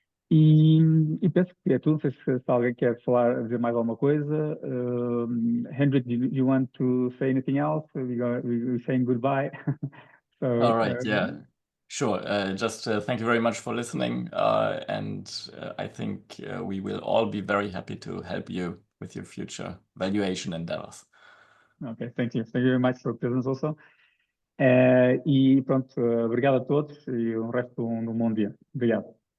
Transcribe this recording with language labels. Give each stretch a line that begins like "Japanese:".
Portuguese: E penso que é tudo. Não sei se alguém quer dizer mais alguma coisa.
English: Hendrik, do you want to say anything else? We're saying goodbye. So, All right, yeah, sure. Just thank you very much for listening. And I think we will all be very happy to help you with your future valuation endeavors. Okay, thank you. Thank you very much for presence also.
Portuguese: E pronto, obrigado a todos e o resto de um bom dia. Obrigado.